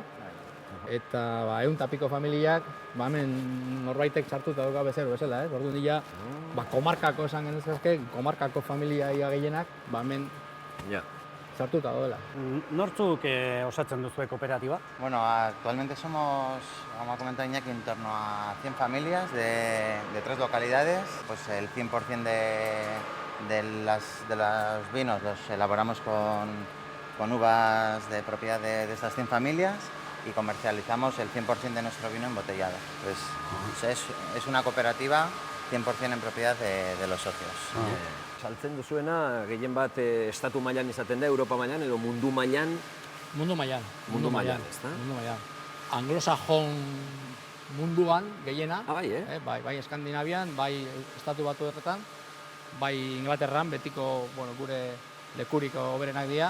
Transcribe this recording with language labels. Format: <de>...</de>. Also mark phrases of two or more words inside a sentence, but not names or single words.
<eu>Eta 100 piko familiak, hemen norbaitek sartuta dauka bezero bezala, Orduan dira, komarkako esan genezazke, komarkako familia ia gehienak, hemen sartuta daudela. Nortzuk osatzen duzue kooperatiba?</eu> <es>Bueno, actualmente somos, vamos a comentar Iñaki, en torno a 100 familias de 3 localidades. Pues el 100% de los vinos los elaboramos con uvas de propiedad de estas 100 familias y comercializamos el 100% de nuestro vino embotellado. Pues es una cooperativa 100% en propiedad de los socios.</es> <eu>Saltzen duzuena, gehien bat estatu mailan izaten da, Europa mailan edo mundu mailan. Mundu mailan. Mundu mailan, ezta? Mundu mailan. Anglosajon munduan gehiena. Bai, Bai Eskandinavian, bai estatu batuetan, bai Inglaterran, betiko gure lekurik hoberenak dira.</eu>